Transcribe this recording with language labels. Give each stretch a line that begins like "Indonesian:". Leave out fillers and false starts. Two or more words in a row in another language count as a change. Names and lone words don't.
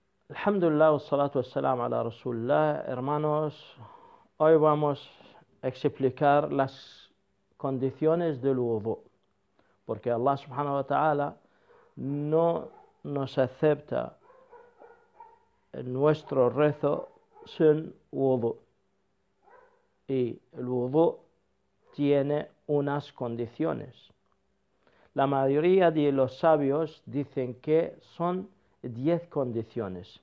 Arabic: Alhamdulillah, wassalatu wassalam ala Rasulullah.
Spanish: Hermanos, hoy vamos a explicar las condiciones del wudu, porque
Arabic: Allah subhanahu wa ta'ala
Spanish: no nos acepta nuestro rezo sin wudu, y el wudu tiene unas condiciones. La mayoría de los sabios dicen que son 10 condiciones.